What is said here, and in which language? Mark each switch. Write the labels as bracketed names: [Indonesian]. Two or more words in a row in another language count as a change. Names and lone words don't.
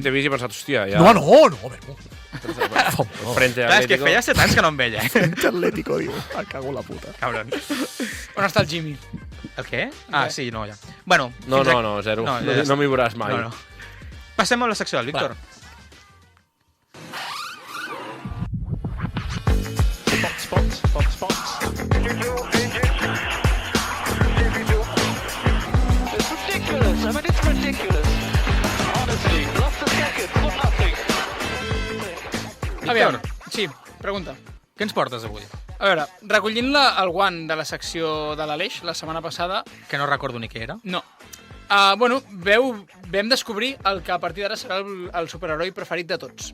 [Catalan] t'he vist i he pensat, hòstia, ja... No, Bermú. Frente Clar, és que Atlético. feia 7 anys que no em veia. Atlético, diu. [Spanish] Me cago en la puta. [Catalan] Cabron. On està el Jimmy? El què? Ah, sí, no, ja. Bueno, No, fins no, zero. No, No, ja està. m'hi veuràs mai. No, no. Passem a la secció del Víctor. [English] It's ridiculous. I mean, it's ridiculous. Honestly, lost a second for nothing. [Catalan] Aviam, sí, pregunta. Què ens portes avui? A veure, recollint el guant de la secció de l'Aleix la setmana passada, Que no recordo ni què era. no. Vam descobrir el que a partir d'ara serà el superheroi preferit de tots.